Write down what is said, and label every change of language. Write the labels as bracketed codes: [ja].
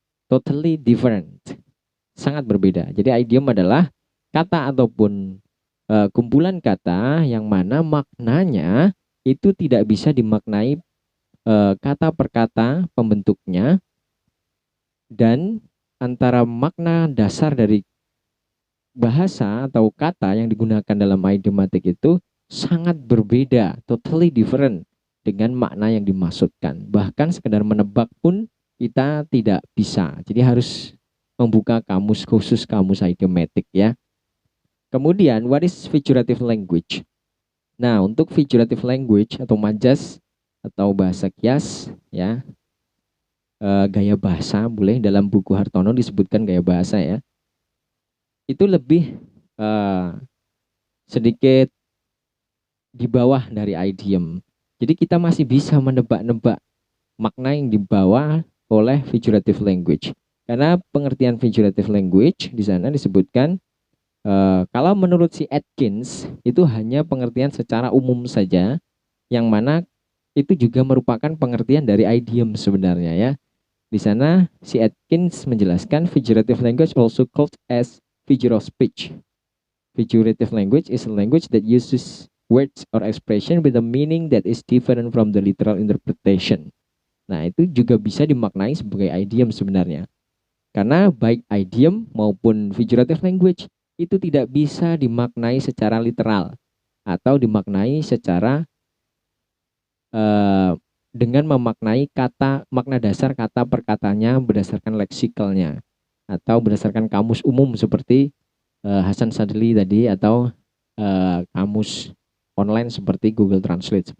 [en] Totally different. [id] Sangat berbeda. Jadi idiom adalah kata ataupun kumpulan kata yang mana maknanya itu tidak bisa dimaknai kata per kata pembentuknya, dan antara makna dasar dari bahasa atau kata yang digunakan dalam idiomatic itu sangat berbeda, [en] totally different [id] dengan makna yang dimaksudkan. Bahkan sekedar menebak pun kita tidak bisa. Jadi harus membuka kamus khusus, kamus idiomatic ya. Kemudian, [en] what is figurative language? [id] Nah, untuk figurative language atau majas atau bahasa kias ya, gaya bahasa, boleh dalam buku Hartono disebutkan gaya bahasa ya, itu lebih sedikit di bawah dari idiom. Jadi kita masih bisa menebak-nebak makna yang dibawa oleh figurative language. Karena pengertian figurative language di sana disebutkan kalau menurut si Atkins itu hanya pengertian secara umum saja, yang mana itu juga merupakan pengertian dari idiom sebenarnya ya. Di sana si Atkins menjelaskan [en] figurative language also called as figure of speech. Figurative language is a language that uses words or expression with a meaning that is different from the literal interpretation. [id] Nah, itu juga bisa dimaknai sebagai idiom sebenarnya. Karena baik idiom maupun figurative language itu tidak bisa dimaknai secara literal atau dimaknai secara dengan memaknai kata, makna dasar kata perkatanya berdasarkan leksikalnya atau berdasarkan kamus umum seperti Hasan Sadili tadi, atau kamus online seperti Google Translate.